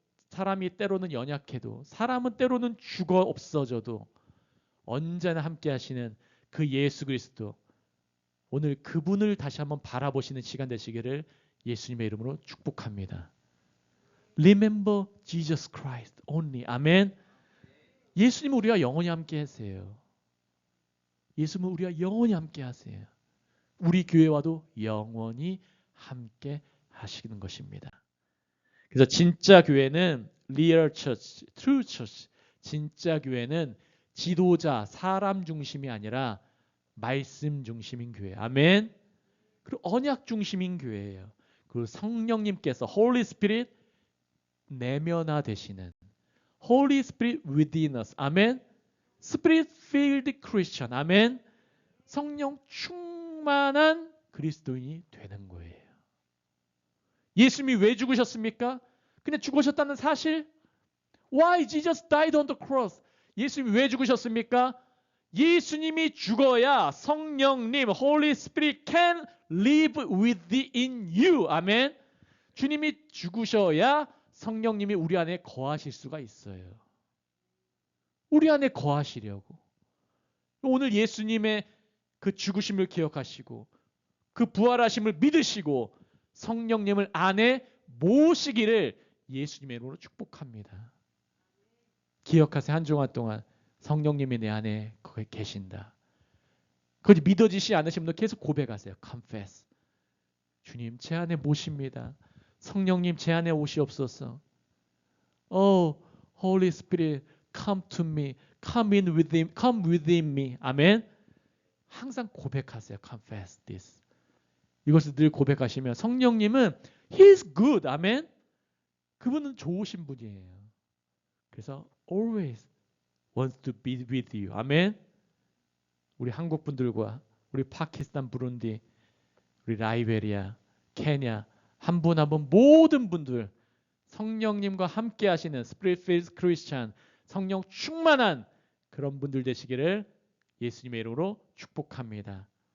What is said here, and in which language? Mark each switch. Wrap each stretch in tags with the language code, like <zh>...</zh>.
<ko>사람이 때로는 연약해도, 사람은 때로는 죽어 없어져도 언제나 함께 하시는 그 예수 그리스도, 오늘 그분을 다시 한번 바라보시는 시간 되시기를 예수님의 이름으로 축복합니다.</ko> <en>Remember Jesus Christ only. 아멘.</en> <ko>예수님은 우리와 영원히 함께 하세요. 예수님은 우리와 영원히 함께 하세요. 우리 교회와도 영원히 함께 하시는 것입니다. 그래서 진짜 교회는</ko> <en>real church, true church.</en> <ko>진짜 교회는 지도자, 사람 중심이 아니라 말씀 중심인 교회. 아멘. 그리고 언약 중심인 교회예요. 그리고 성령님께서</ko> <en>Holy Spirit</en> <ko>내면화 되시는</ko> <en>Holy Spirit within us. 아멘. Spirit filled Christian. 아멘.</en> <ko>성령 충만한 그리스도인이 되는 거예요. 예수님이 왜 죽으셨습니까? 그냥 죽으셨다는 사실?</ko> <en>Why Jesus died on the cross?</en> <ko>예수님이 왜 죽으셨습니까? 예수님이 죽어야 성령님,</ko> <en>Holy Spirit can live within you.</en> <ko>아멘. 주님이 죽으셔야 성령님이 우리 안에 거하실 수가 있어요. 우리 안에 거하시려고. 오늘 예수님의 그 죽으심을 기억하시고 그 부활하심을 믿으시고 성령님을 안에 모시기를 예수님의 이름으로 축복합니다. 기억하세요. 한 주간 동안 성령님이 내 안에 거기 계신다. 그것이 믿어지시 않으신 분들 계속 고백하세요.</ko> <en>Confess.</en> <ko>주님 제 안에 모십니다. 성령님 제 안에 오시옵소서.</ko> <en>Oh, Holy Spirit, come to me. Come within me. 아멘.</en> <ko>항상 고백하세요.</ko> <en>Confess this.</en> <ko>이것을 늘 고백하시면 성령님은</ko> <en>He is good.</en> <ko>아멘. 그분은 좋으신 분이에요. 그래서</ko> <en>always wants to be with you.</en> <ko>아멘. 우리 한국 분들과 우리 파키스탄, 부룬디, 우리 라이베리아, 케냐 한 분 한 분 모든 분들 성령님과 함께 하시는</ko> <en>Spirit filled Christian,</en> <ko>성령 충만한 그런 분들 되시기를 예수님의 이름으로 축복합니다.</ko>